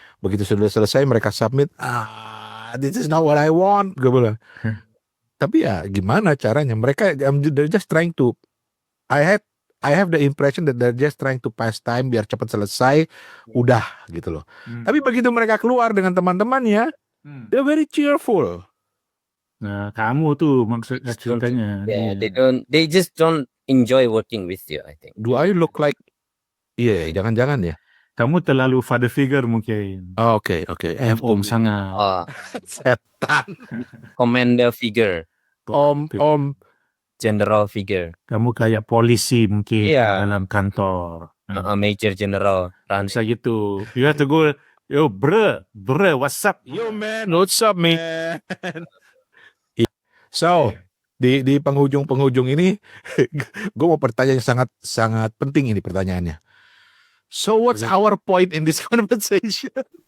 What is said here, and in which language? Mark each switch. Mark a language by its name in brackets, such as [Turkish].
[Indonesian] Begitu sudah selesai mereka [English] submit, this is not what I want, [Indonesian] gue bilang. Tapi ya gimana caranya? Mereka [English] they're just trying to. I have the impression that they're just trying to pass time [Indonesian] biar cepat selesai, udah gitu loh. Tapi begitu mereka keluar dengan teman-temannya, [English] they're very cheerful. [Indonesian] Nah, kamu tuh maksudnya ceritanya. [English] Yeah, they just don't enjoy working with you, I think. Do I look like? [Indonesian] Iya, jangan-jangan ya. Kamu terlalu [English] father figure [Indonesian] mungkin. Oke. Om sangat. Setan. [English] Commander figure. [Indonesian] Om. [English] General figure. [Indonesian] Kamu kayak polisi mungkin Iya. dalam kantor. [English] Major general. [Indonesian] Bisa gitu. [English] You have to go, yo bro, what's up? Yo man, what's up man? [Indonesian] So, di penghujung ini, gue mau pertanyaan yang sangat penting ini pertanyaannya. [English] So what's our point in this conversation?